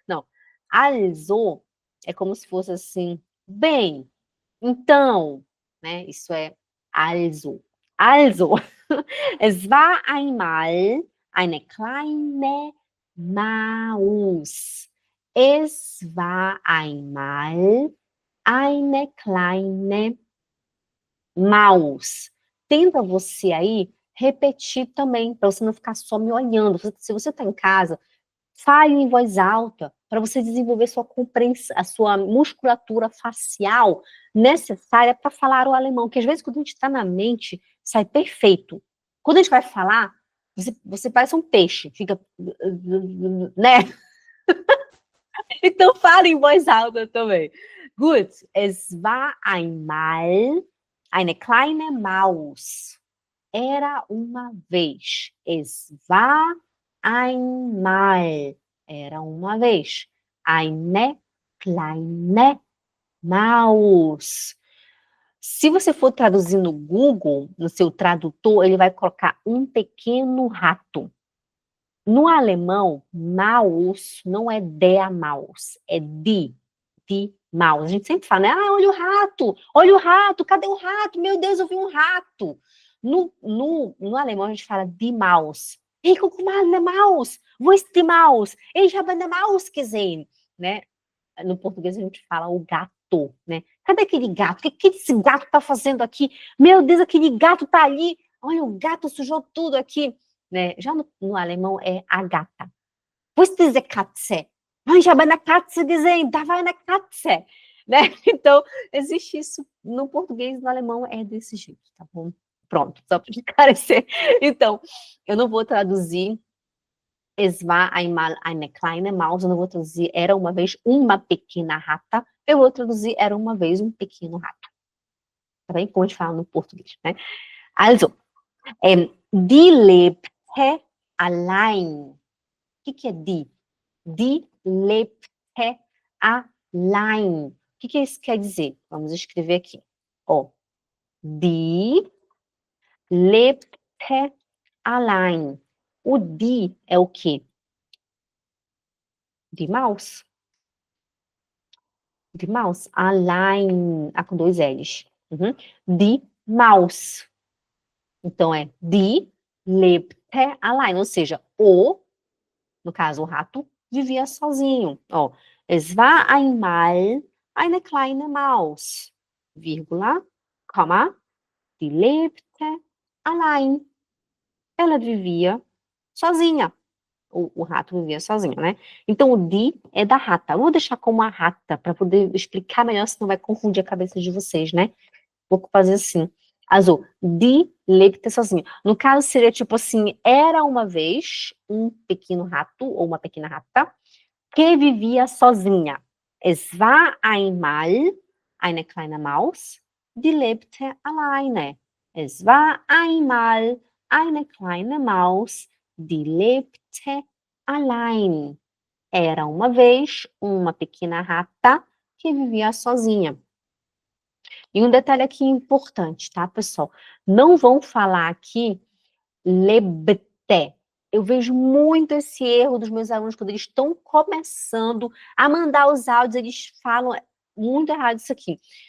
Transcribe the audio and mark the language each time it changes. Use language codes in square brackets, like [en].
[pt] Não, also é como se fosse assim, bem, então, né, isso é also. [de] Also, es war einmal eine kleine Maus. Es war einmal eine kleine Maus. [pt] Tenta você aí repetir também, para você não ficar só me olhando. Se você está em casa, fale em voz alta para você desenvolver sua compreensão, a sua musculatura facial necessária para falar o alemão. Que às vezes quando a gente está na mente, sai perfeito. Quando a gente vai falar, você parece um peixe, fica, né? Então fale em voz alta também. [de] Gut, es war einmal eine kleine Maus. [pt] Era uma vez. [de] Es war einmal. [pt] Era uma vez. [de] Eine kleine Maus. [pt] Se você for traduzir no Google, no seu tradutor, ele vai colocar um pequeno rato. No alemão, Maus não é der Maus, é die Maus. A gente sempre fala, né? Ah, olha o rato, cadê o rato? Meu Deus, eu vi um rato. No alemão, a gente fala die Maus. [de] Hey, guck mal, eine Maus. Wo ist die Maus? Ich habe eine Maus gesehen. [pt] Né? No português, a gente fala o gato, né? Cadê aquele gato? O que esse gato está fazendo aqui? Meu Deus, aquele gato está ali. Olha, o gato sujou tudo aqui. Né? Já no alemão é a gata. [de] Wo ist diese Katze? Ich habe eine Katze gesehen, da war eine Katze. [pt] Né? Então, existe isso no português e no alemão é desse jeito, tá bom? Pronto, só para esclarecer. Então, eu não vou traduzir [de] es war einmal eine kleine Maus, [pt] eu não vou traduzir era uma vez uma pequena rata, eu vou traduzir era uma vez um pequeno rato. Tá bem? Como a gente fala no português, né? [de] Also, die lebte allein. [pt] O que é die? [de] Die lebte allein. [pt] O que isso quer dizer? Vamos escrever aqui. [de] Ó, die lebte allein. [pt] O die é o quê? [de] Die Maus. Die Maus. Allein. [pt] Com dois L's. [de] Uhum. Die Maus. [pt] Então, é die lebte allein. Ou seja, no caso, o rato, vivia sozinho. [de] Ó, es war einmal eine kleine Maus, vírgula, comma, die lebte allein. [pt] Ela vivia sozinha. O rato vivia sozinho, né? Então, o die é da rata. Eu vou deixar como a rata, para poder explicar melhor, senão vai confundir a cabeça de vocês, né? Vou fazer assim. Azul, die lebte sozinha. No caso, seria tipo assim, era uma vez um pequeno rato, ou uma pequena rata, que vivia sozinha. [de] Es war einmal eine kleine Maus, die lebte alleine. Es war einmal eine kleine Maus, die lebte allein. [pt] Era uma vez uma pequena rata que vivia sozinha. E um detalhe aqui importante, tá, pessoal? Não vão falar aqui lebte. Eu vejo muito esse erro dos meus alunos quando eles estão começando a mandar os áudios, eles falam muito errado isso aqui.